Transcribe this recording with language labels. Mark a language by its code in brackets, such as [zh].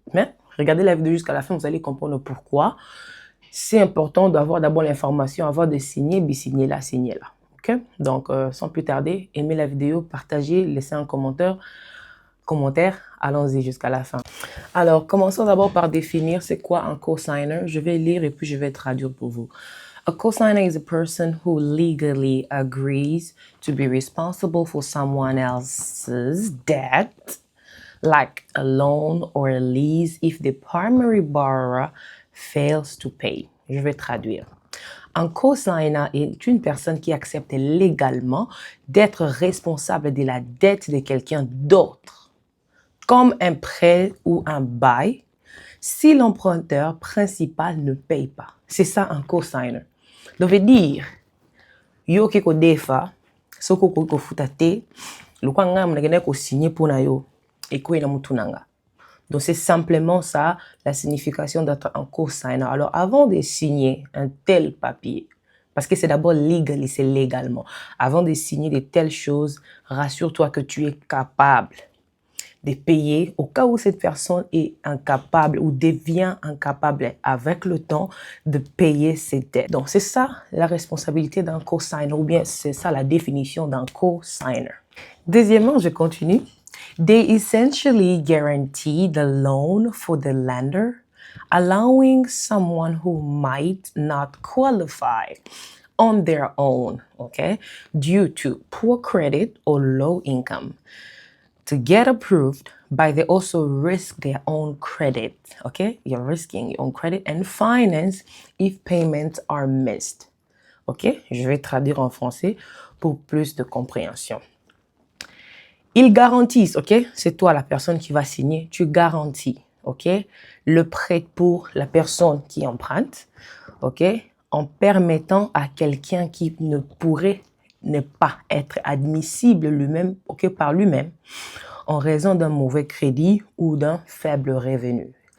[fr] Mais regardez la vidéo jusqu'à la fin, vous allez comprendre pourquoi. C'est important d'avoir d'abord l'information avant de signer, puis signer là. Ok? Donc, sans plus tarder, aimez la vidéo, partagez, laissez un commentaire. Allons-y jusqu'à la fin. Alors, commençons d'abord par définir c'est quoi un co-signer. Je vais lire et puis je vais traduire pour vous. [en] A co-signer is a person who legally agrees to be responsible for someone else's debt, like a loan or a lease, if the primary borrower fails to pay. [fr] Je vais traduire. Un co-signer est une personne qui accepte légalement d'être responsable de la dette de quelqu'un d'autre, comme un prêt ou un bail, si l'emprunteur principal ne paye pas. C'est ça un co-signer. Ça veut dire, [ln] yo ke ko defa, soko ko futa te, lokwa nga mnagene ko signer pour na yo, et ko ina mutu nanga. [fr] Donc c'est simplement ça, la signification d'être un co-signer. Alors avant de signer un tel papier, parce que c'est d'abord legal, c'est légalement, avant de signer de telles choses, rassure-toi que tu es capable de payer au cas où cette personne est incapable ou devient incapable avec le temps de payer ses dettes. Donc, c'est ça la responsabilité d'un co-signer ou bien c'est ça la définition d'un co-signer. Deuxièmement, je continue. [en] They essentially guarantee the loan for the lender, allowing someone who might not qualify on their own, okay, due to poor credit or low income, to get approved, but they also risk their own credit, okay? You're risking your own credit and finance if payments are missed, ok? [fr] Je vais traduire en français pour plus de compréhension. Ils garantissent, ok? C'est toi la personne qui va signer, tu garantis, ok? Le prêt pour la personne qui emprunte, ok? En permettant à quelqu'un qui ne pourrait ne pas être admissible lui-même, ok, par lui-même, en raison d'un mauvais crédit ou d'un faible revenu.